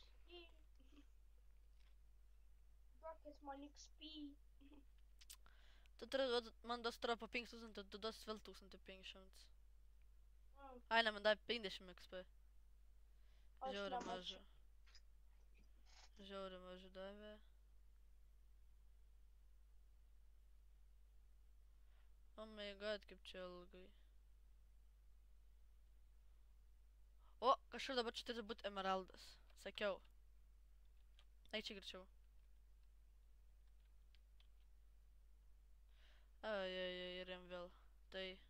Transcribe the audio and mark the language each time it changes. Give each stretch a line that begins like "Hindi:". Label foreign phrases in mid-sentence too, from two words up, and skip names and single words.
Lithuanian: Ordas. kiek man XP. Tu turi duot, man duos atrodo po 5000, tu duosi vėl 1500. Mm, Ai, ne, man davė 50 XP. Aš Žiauriai nemačiau. maža. Žiauriai maža davė.
English: Oh my god,
Lithuanian: kaip čia ilgai. O, kažkur dabar čia turi būti emeraldas. Sakiau. Eik čia greičiau. Ai, ir jam vėl. Tai.